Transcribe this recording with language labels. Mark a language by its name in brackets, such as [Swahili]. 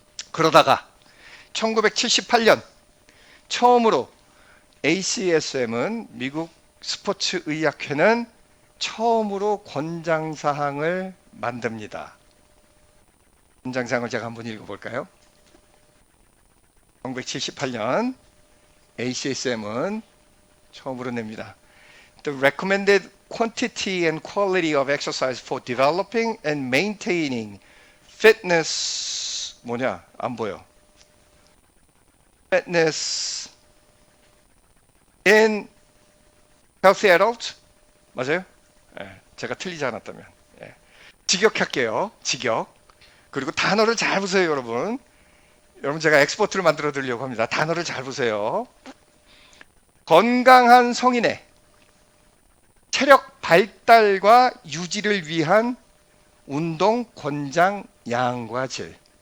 [Korean] 그러다가 1978년 처음으로 ACSM은 미국 스포츠 의학회는 처음으로 권장사항을 만듭니다. 권장사항을 제가 한번 읽어볼까요? 1978년 ACSM은 처음으로 냅니다. [English] The recommended quantity and quality of exercise for developing and maintaining fitness [Korean] 뭐냐? 안 보여. [English] Fitness in healthy adults [Korean] 맞아요? 예, 제가 틀리지 않았다면 예. 직역할게요. 직역. 그리고 단어를 잘 보세요, 여러분. 여러분 제가 엑스포트를 만들어 드리려고 합니다. 단어를 잘 보세요. 건강한 성인의 체력 발달과 유지를 위한 운동 권장 양과 질.